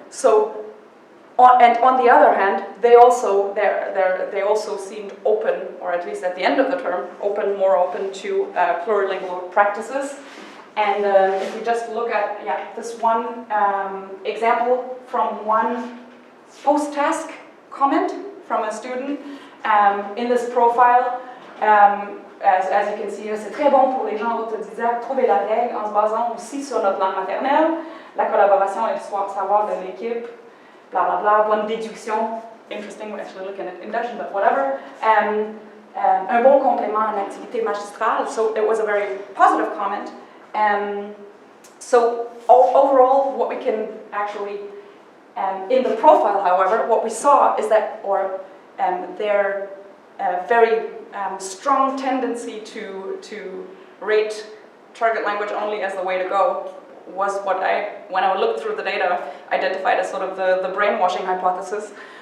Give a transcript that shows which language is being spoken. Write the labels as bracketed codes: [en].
[en] So, and on the other hand, they also seemed open, or at least at the end of the term, more open to plurilingual practices. And if we just look at this one example from one post-task comment from a student in this profile. As you can see, [fr] c'est très bon pour les gens autodidactes, trouver la règle en se basant aussi sur notre langue maternelle, la collaboration et le savoir de l'équipe, blah blah blah, bonne déduction, [en] interesting, we're actually looking at induction, but whatever, [fr] un bon complément à l'activité magistrale, [en] so it was a very positive comment. So overall, what we can actually, in the profile, however, what we saw is that, their very strong tendency to rate target language only as the way to go was what when I looked through the data, identified as sort of the brainwashing hypothesis.